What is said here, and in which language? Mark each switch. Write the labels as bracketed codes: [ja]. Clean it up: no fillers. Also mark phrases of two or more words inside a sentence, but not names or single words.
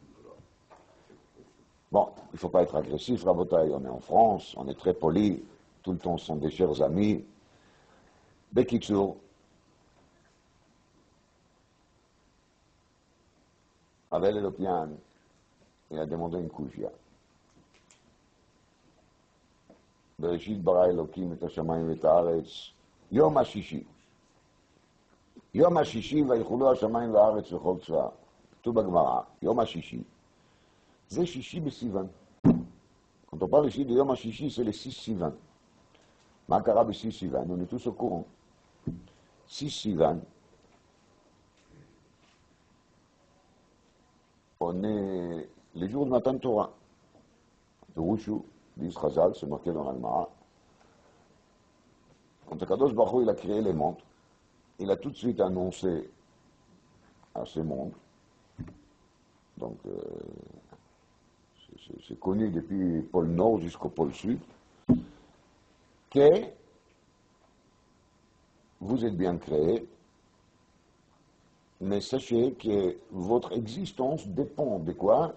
[fr] Bon, il ne faut pas être agressif, Rabotaï, on est en France, on est très poli, tout le temps ce sont des chers amis. Bekitsour, avec l'Européen, il a demandé une kouchia. [he] בראשית ברא אלוקים את השמיים ואת הארץ, יום השישי. יום השישי ויחולו השמיים והארץ וכל צבאה. כתוב בגמרא, יום השישי. זה שישי בסיוון. [fr] Quand on parle ici de [he] יום השישי, [fr] c'est le 6 Sivan. [he] מה קרה ב-6 Sivan? [fr] On est tous au courant. 6 Sivan, on est les jours de [he] מתן תורה. [fr] De Roushu, disent Chazal, c'est marqué dans l'Almara. Quand [he] הקדוש ברוך הוא, [fr] il a créé les mondes, il a tout de suite annoncé à ces mondes, donc c'est connu depuis pôle Nord jusqu'au pôle Sud, que vous êtes bien créés, mais sachez que votre existence dépend de quoi?